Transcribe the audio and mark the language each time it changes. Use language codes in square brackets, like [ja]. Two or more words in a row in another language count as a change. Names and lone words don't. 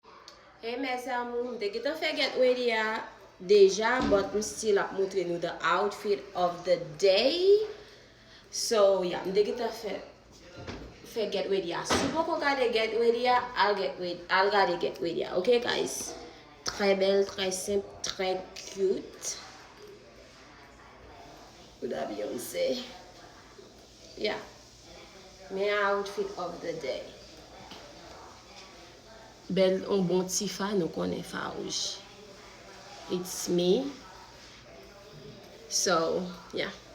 [ht] Hey, mes amou, m te gentan fè [en] get ready [ht] a deja, but m still ap montre nou [en] the outfit of the day. So, yeah, [ht] m te gentan fè, fè [en] get ready [ht] a. Si pou kon gade [en] get ready [ht] a, al [en] get ready, [ht] al gade [en] get ready [ht] a. [en] Ok, guys? [ht] Trè bèl, trè senp, trè cute. Ou da Beyoncé. [en] Yeah. Men outfit of the day. [ht] Bèl, yon bon ti fa, nou konnen fa rouj. [en] It's me. So, yeah.